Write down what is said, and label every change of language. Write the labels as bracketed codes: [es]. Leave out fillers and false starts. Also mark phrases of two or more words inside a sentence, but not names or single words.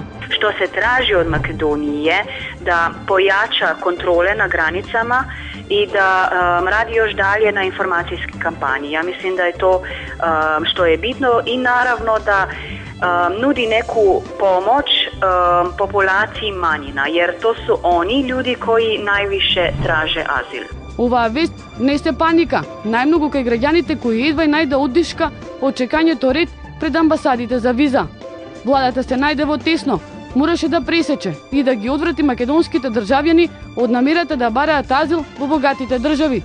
[sr] Што се тражи од Македонија да појача контроле на границама и да ради још далje на информацијски кампањи. Ја мислим да е то што е битно и наравно да нуди неку помоќ популацији манјина, jer to su oni ljudi koji najviše traže azil. [mk] Оваа вест не се паника, најмногу кај граѓаните кои едва и најде оддишка од чекањето ред пред амбасадите за виза. Владата се најде во тесно, мораше да пресече и да ги одврати македонските државјани од намерата да бараат азил во богатите држави.